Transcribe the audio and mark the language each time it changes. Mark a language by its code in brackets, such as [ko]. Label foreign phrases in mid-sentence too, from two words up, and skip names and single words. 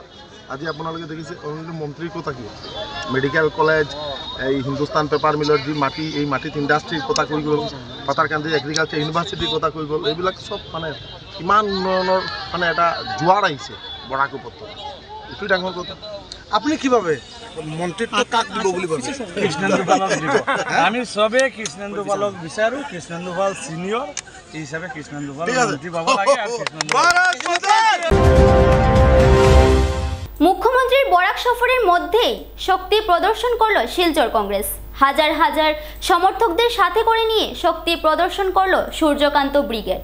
[as] আজি আপোনালোকে দেখিছে মন্ত্ৰীৰ কথা কি, [en] medical college, [as] এই হিন্দুস্তান পেপাৰ মিলৰ যি মাটি, এই মাটিত ইণ্ডাষ্ট্ৰীৰ কথা কৈ গ'ল, পাথাৰকান্দি এগ্ৰিকালচাৰ ইউনিভাৰ্চিটিৰ কথা কৈ গ'ল। এইবিলাক চব মানে কিমান উন্নয়নৰ মানে এটা জোৱাৰ আহিছে বৰাক ওপৰত, এইটোৱেই ডাঙৰ কথা। আপুনি কি ভাবে মন্ত্রিত্ব কাক দিব বুলি ভাবে? কৃষ্ণেন্দু পালক দিব। আমি সবে কৃষ্ণেন্দু পালক বিচাৰো, কৃষ্ণেন্দু পাল সিনিয়র, এই হিসাবে কৃষ্ণেন্দু পাল মন্ত্রী পাব লাগে। আর কৃষ্ণেন্দু [bn] মুখ্যমন্ত্রীর বরাক সফরের মধ্যেই শক্তি প্রদর্শন করল শিলচর কংগ্রেস। হাজার হাজার সমর্থকদের সাথে করে নিয়ে শক্তি প্রদর্শন করল সূর্যকান্ত ব্রিগেড।